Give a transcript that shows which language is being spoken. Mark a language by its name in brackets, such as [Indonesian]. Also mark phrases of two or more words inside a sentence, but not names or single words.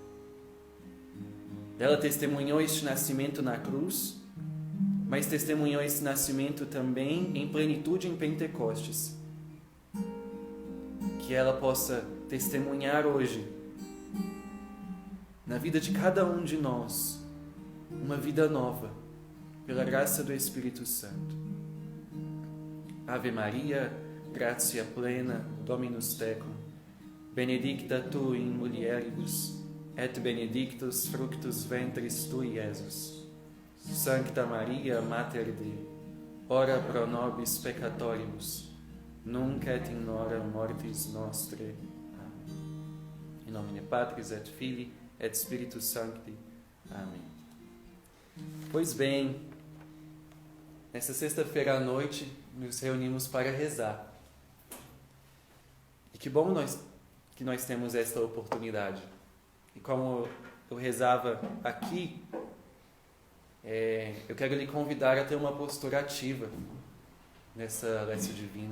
[Portuguese] Ela testemunhou este nascimento na cruz, mas testemunhou esse nascimento também em plenitude em Pentecostes. Que ela possa testemunhar hoje, na vida de cada um de nós, uma vida nova, pela graça do Espírito Santo. [Latin] Ave Maria, gratia plena, Dominus tecum, benedicta tu in mulieribus, et benedictus fructus ventris tui, Iesus. Sancta Maria, Mater Dei, ora pro nobis peccatoribus, nunc et in hora mortis nostrae. [Portuguese] Amém. [Latin] In nomine Patris et Filii et Spiritus Sancti. [Portuguese] Amém. Pois bem, nessa sexta-feira à noite nos reunimos para rezar. E que bom que nós temos esta oportunidade. E como eu rezava aqui, eu quero lhe convidar a ter uma postura ativa nessa [Latin] lécio divina.